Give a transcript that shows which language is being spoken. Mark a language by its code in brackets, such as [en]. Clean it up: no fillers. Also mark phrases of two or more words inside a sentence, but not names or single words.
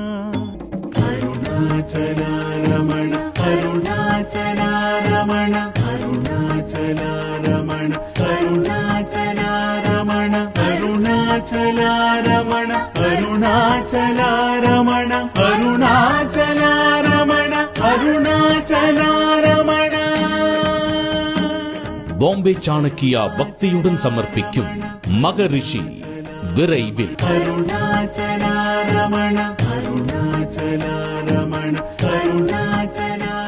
[sa] अरुणाचला रमण अरुणाचला रमण अरुणाचला रमण अरुणाचला रमण अरुणाचला रमण अरुणाचला रमण अरुणाचला रमण अरुणाचला रमण। [ta] பாம்பே சாணக்கியா பக்தியுடன் சமர்ப்பிக்கும் மகரிஷி விரைவில் [sa] अरुणाचला रमण अरुणाचला रमण अरुणाचला